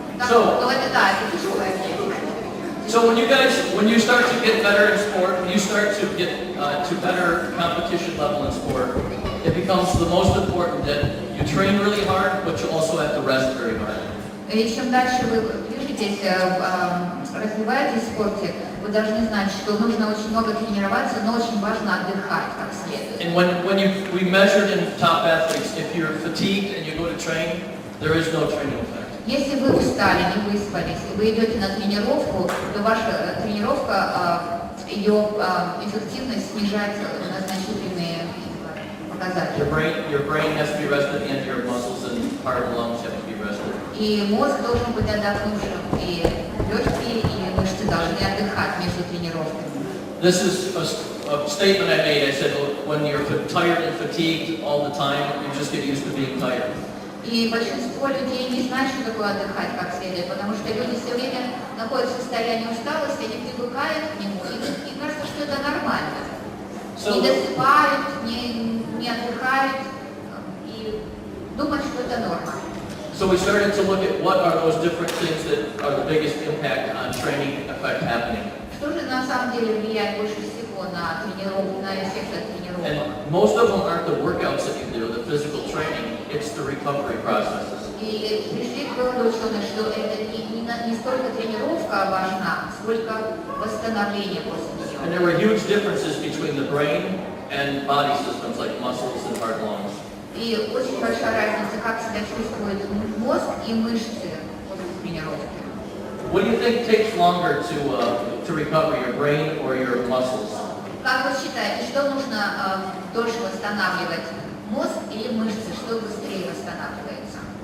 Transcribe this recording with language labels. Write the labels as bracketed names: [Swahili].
[Russian] Ну это да, это тяжелая техника. [English] So when you start to get better in sport, when you start to get to better competition level in sport, it becomes the most important that you train really hard, but you also have to rest very hard. [Russian] И чем дальше вы движетесь, развиваетесь в спорте, вы должны знать, что нужно очень много тренироваться, но очень важно отдыхать как следует. [English] And when we measured in top athletes, if you're fatigued and you go to train, there is no training effect. [Russian] Если вы устали, не выспались, и вы идете на тренировку, то ваша тренировка, ее эффективность снижается на значительные показатели. [English] Your brain has to be rested and your muscles and heart and lungs have to be rested. [Russian] И мозг должен быть отдохнувшим, и легкие, и мышцы должны отдыхать между тренировками. [English] This is a statement I made. I said, when you're tired and fatigued all the time, you just get used to being tired. [Russian] И большинство людей не знают, что такое отдыхать как следует, потому что люди все время находятся в состоянии усталости, они привыкают к нему, и кажется, что что это нормально. [English] So, [Russian] Не досыпают, не отдыхают и думают, что это норма. [English] so we started to look at what are those different things that are the biggest impact on training effect happening. [Russian] Что же на самом деле влияет больше всего на тренировку, на эффект от тренировок? [English] And most of them aren't the workouts that you do, the physical training, it's the recovery processes. [Russian] И пришли к выводу ученые, что это не столько тренировка важна, сколько восстановление после [English] And [Russian] нее. [English] there were huge differences between the brain and body systems like muscles and heart and lungs. [Russian] И очень большая разница, как себя чувствует мозг и мышцы после тренировки. [English] What do you think takes longer to recover, your brain or your muscles? [Russian] Как вы считаете, что нужно дольше восстанавливать, мозг или мышцы, что быстрее восстанавливается?